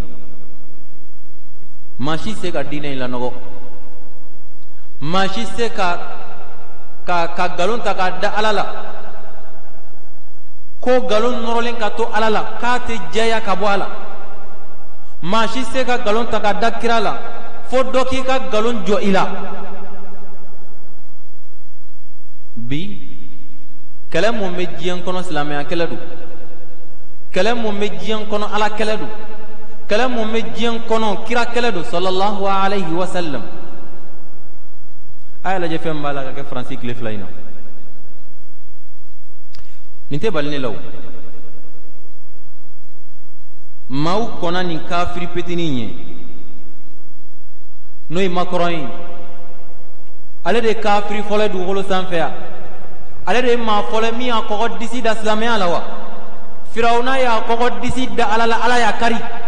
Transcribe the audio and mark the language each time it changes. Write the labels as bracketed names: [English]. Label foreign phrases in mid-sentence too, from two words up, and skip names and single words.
[Bambara] maa si se ka diinɛ in lanɔgɔ maa si se ka nkalon ta k'a da ala la ko nkalon nɔrɔlen ka to ala la k'a tɛ jɛya ka bɔ a la maa si se ka nkalon ta k'a da kira la fo dɔ k'i ka nkalon jɔ i la bi kɛlɛ mun bɛ diɲɛ kɔnɔ silamɛya kɛlɛ don kɛlɛ mun bɛ diɲɛ kɔnɔ ala kɛlɛ don kɛlɛ mun bɛ diɲɛ kɔnɔ kira kɛlɛ don [Arabic] صلى الله عليه وسلم [Bambara] a y'a lajɛ fɛn b'a la ka kɛ faransi tile fila in na nin tɛ bali ne la o maaw kɔnna nin kafiri petinin ye n'o ye Macron ye ale de ye kafiri fɔlɔ ye dugukolo sanfɛ yan ale de ye maa fɔlɔ min y'a kɔgɔ disi da silamɛya la wa firawuna y'a kɔgɔ disi da ala la ala y'a kari